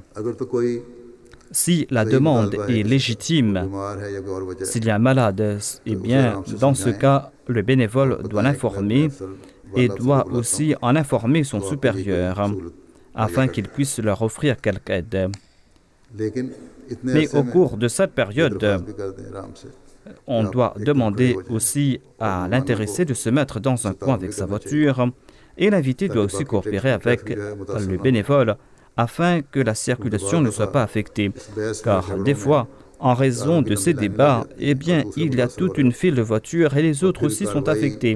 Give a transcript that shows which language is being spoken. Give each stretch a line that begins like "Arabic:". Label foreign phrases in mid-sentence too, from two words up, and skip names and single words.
French: Si la demande est légitime, s'il y a un malade, eh bien, dans ce cas, le bénévole doit l'informer et doit aussi en informer son supérieur, afin qu'il puisse leur offrir quelque aide.
Urdu: لیکن اتنے
French: Mais
Urdu: अरसे
French: au
Urdu: में
French: cours de cette période,
Urdu: درخواست بھی کر دیں آرام سے
French: on doit demander aussi à l'intéressé de se mettre dans un coin avec sa voiture et l'invité doit aussi coopérer avec le bénévole afin que la circulation ne soit pas affectée. Car des fois, en raison de ces débats, eh bien, il y a toute une file de voitures et les autres aussi sont affectés.